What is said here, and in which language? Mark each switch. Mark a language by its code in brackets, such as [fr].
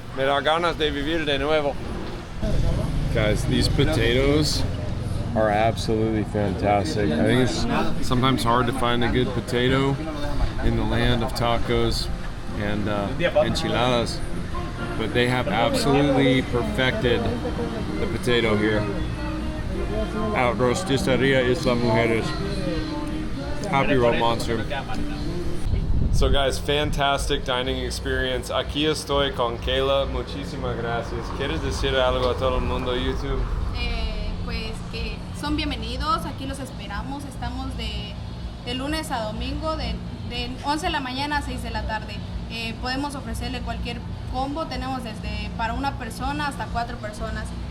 [es] Me da ganas de vivir de nuevo. [en] Guys, these potatoes are absolutely fantastic. I think it's sometimes hard to find a good potato in the land of tacos and enchiladas, but they have absolutely perfected the potato here at Rosticeria Isla Mujeres. Happy Rope Monster. So guys, fantastic dining experience. [es] Aquí estoy con Kayla. Muchísimas gracias. ¿Quieres decir algo a todo el mundo YouTube? Pues que son bienvenidos, aquí los esperamos. Estamos de lunes a domingo, de 11 de la mañana a 6 de la tarde. Podemos ofrecerle cualquier combo, tenemos desde para una persona hasta 4 personas.